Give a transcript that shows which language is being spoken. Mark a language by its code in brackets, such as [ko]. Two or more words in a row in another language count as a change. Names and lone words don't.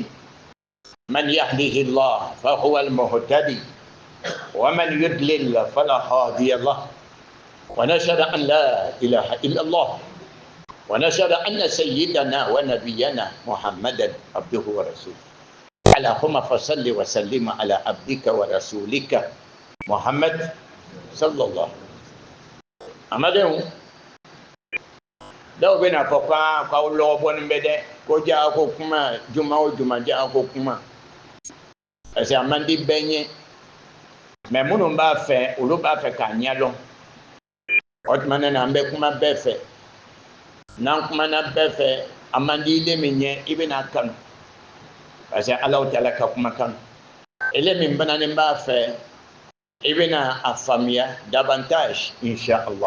[ar] من يهده الله فهو المهتدي ومن يضلل فلا هادي له ونشهد أن لا إله إلا الله ونشهد أن سيدنا ونبينا محمدا عبده ورسوله اللهم فصل وسلم على عبدك ورسولك محمد صلى الله عليه وسلم. [bm] Dɔw bɛna fɔ k'aw lɔgɔbɔnen bɛ dɛ ko jaa ko kuma juma o juma jaa ko kuma [fr] parce que [bm] a man di bɛɛ ɲɛ mais minnu b'a fɛ olu b'a fɛ k'a ɲɛdɔn o tuma na an bɛ kuma bɛɛ fɛ n'an kumana bɛɛ fɛ a man di ile min ɲɛ i bɛna kanu parce que [ar] الله تعالى [bm] ka kuma kanu ile min bananen b'a fɛ i bɛna a faamuya davantage Inch'Allah.